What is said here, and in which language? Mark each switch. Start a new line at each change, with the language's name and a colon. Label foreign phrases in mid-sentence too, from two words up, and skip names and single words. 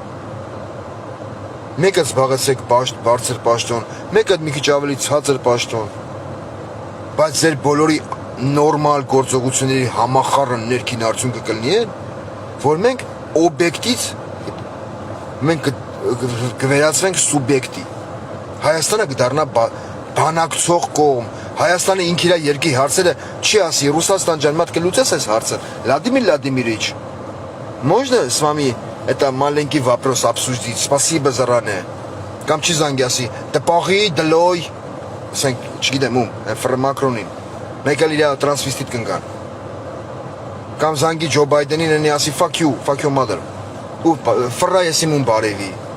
Armenian: Մեկը զբաղեցեք բարձր պաշտոն, մեկը մի քիչ ավելի ցածր պաշտոն, բայց ձեր բոլորի նորմալ գործողությունների համախառն ներքին արդյունքը կլինի է, որ մենք օբյեկտից մենք կվերածվենք սուբյեկտի։ Հայաստանը կդառնա բանակցող կողմ, Հայաստանը ինքն իր երկրի հարցերը չի ասի, Ռուսաստան ջան, մատ կլուծես այս հարցը, Վլադիմիր Վլադիմիրիչ,
Russian: можно с вами это маленький вопрос обсудить, спасибо заранее,
Armenian: կամ չի զանգի ասի, տպաղի, դլոյ, ասենք, չգիտեմ ում, Մակրոնին, մեկ էլ իր տրանսվիստիտ կնկան, կամ զանգի Ջո Բայդենին ընի ասի,
English: fuck you mother,
Armenian: ու ֆռա ես իմ ում բարևի,